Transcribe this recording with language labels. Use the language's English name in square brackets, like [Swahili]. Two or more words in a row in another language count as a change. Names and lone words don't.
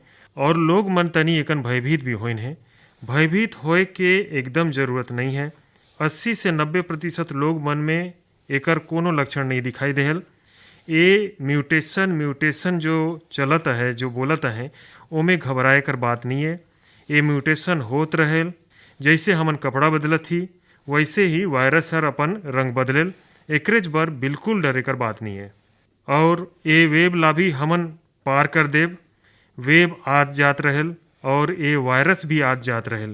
[Chhattisgarhi] और लोग मन तनी एकन भयभीत भी होइन है। भयभीत होए के एकदम ज़रूरत नहीं है। 80 से 90% लोग मन में एकर कोनो लक्षण नहीं दिखाई देहल। ये म्यूटेशन जो चलत है, जो बोलत है, ओमे घबराए कर बात नहीं है। ये म्यूटेशन होत रहेल। जैसे हमन कपड़ा बदलत ही वैसे ही वायरस हर अपन रंग बदलेल। एकरेज बर बिल्कुल डरे कर बात नहीं है। और ये वेब ला भी हमन पार कर देव। वेब आत जात रहेल और ये वायरस भी आत जात रहेल।